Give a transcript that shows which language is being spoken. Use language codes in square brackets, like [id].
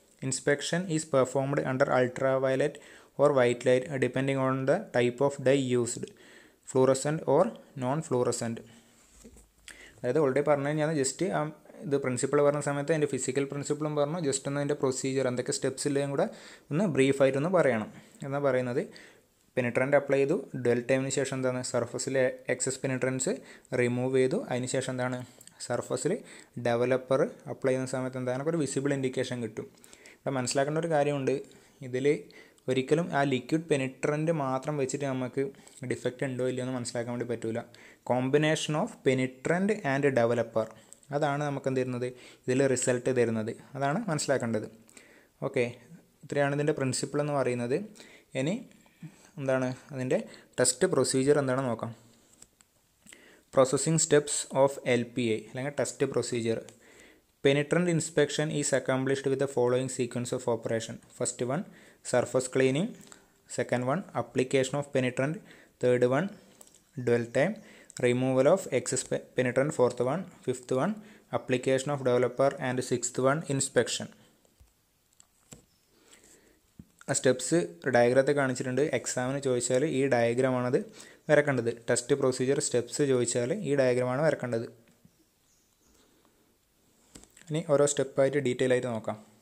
[en] Inspection is performed under ultraviolet or white light depending on the type of dye used, fluorescent or non-fluorescent. [ml] അതായത് already പറഞ്ഞു കഴിഞ്ഞാൽ just ഇത് principle പറഞ്ഞ സമയത്ത് അതിൻ്റെ ഫിസിക്കൽ പ്രിൻസിപ്പിളും പറഞ്ഞു, ജസ്റ്റ് ഒന്ന് അതിൻ്റെ പ്രൊസീജിയർ എന്തൊക്കെ സ്റ്റെപ്സ് ഇല്ലെങ്കിൽ കൂടെ ഒന്ന് ബ്രീഫായിട്ടൊന്ന് പറയണം എന്നാണ് പറയുന്നത്. പെനിട്രൻ്റ് അപ്ലൈ ചെയ്തു, ഡ്വെൽ ടൈമിന് ശേഷം എന്താണ് സർഫസിലെ എക്സസ് പെനിട്രൻസ് റിമൂവ് ചെയ്തു, അതിന് ശേഷം എന്താണ് സർഫസിൽ ഡെവലപ്പർ അപ്ലൈ ചെയ്യുന്ന സമയത്ത് എന്താണ് ഒരു വിസിബിൾ ഇൻഡിക്കേഷൻ കിട്ടും. ഇവിടെ മനസ്സിലാക്കേണ്ട ഒരു കാര്യമുണ്ട്, ഇതിൽ ഒരിക്കലും ആ ലിക്വിഡ് പെനിട്രൻ്റ് മാത്രം വെച്ചിട്ട് നമുക്ക് ഡിഫക്റ്റ് ഉണ്ടോ ഇല്ലയോ എന്ന് മനസ്സിലാക്കാൻ വേണ്ടി പറ്റില്ല. കോമ്പിനേഷൻ ഓഫ് പെനിട്രൻ്റ് ആൻഡ് ഡെവലപ്പർ, അതാണ് നമുക്ക് എന്ത് തരുന്നത്, ഇതിൽ റിസൾട്ട് തരുന്നത്, അതാണ് മനസ്സിലാക്കേണ്ടത്. ഓക്കെ, ഇത്രയാണ് ഇതിൻ്റെ പ്രിൻസിപ്പിൾ എന്ന് പറയുന്നത്. ഇനി എന്താണ് അതിൻ്റെ ടെസ്റ്റ് പ്രൊസീജിയർ എന്താണെന്ന് നോക്കാം. പ്രോസസ്സിംഗ് സ്റ്റെപ്സ് ഓഫ് LPA അല്ലെങ്കിൽ test procedure. [en] Penetrant inspection is accomplished with the following sequence of operation. First one, surface cleaning. Second one, application of penetrant. Third one, dwell time. Removal of excess penetrant. Fourth one. Fifth one, application of developer. And sixth one, inspection. [ml] ആ steps ഡയഗ്രത്തെ കാണിച്ചിട്ടുണ്ട്. എക്സാമിന് ചോദിച്ചാൽ ഈ ഡയഗ്രമാണത് വരക്കേണ്ടത്. Test procedure steps ചോദിച്ചാൽ ഈ ഡയഗ്രമാണ് വരക്കേണ്ടത്. ഇനി ഓരോ സ്റ്റെപ്പായിട്ട് ഡീറ്റെയിൽ ആയിട്ട് നോക്കാം.